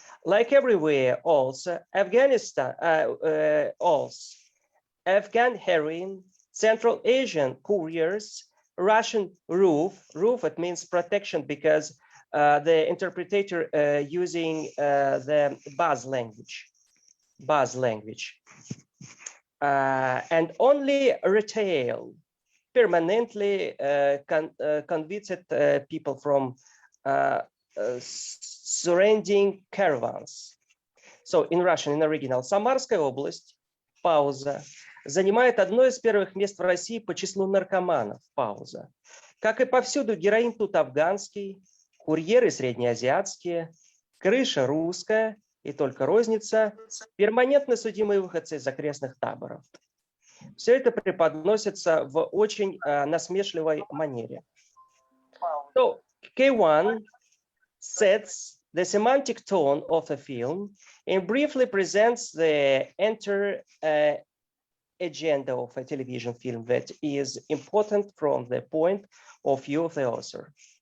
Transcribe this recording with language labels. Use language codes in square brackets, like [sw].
[en] Like everywhere also, Afghanistan, Afghan heroin, Central Asian couriers, Russian roof, it means protection because the interpreter using the buzz language. And only retail, permanently convicted people from surrounding caravans. So in Russian, in original, [ru] Самарская область, пауза, занимает одно из первых мест в России по числу наркоманов, пауза. Как и повсюду, героин тут афганский, курьеры среднеазиатские, крыша русская и только розница, перманентно судимые выходцы из окрестных таборов. Все это преподносится в очень насмешливой манере. [en] So, K1 sets the semantic tone of the film and briefly presents the entire agenda of a television film that is important from the point of view of the author.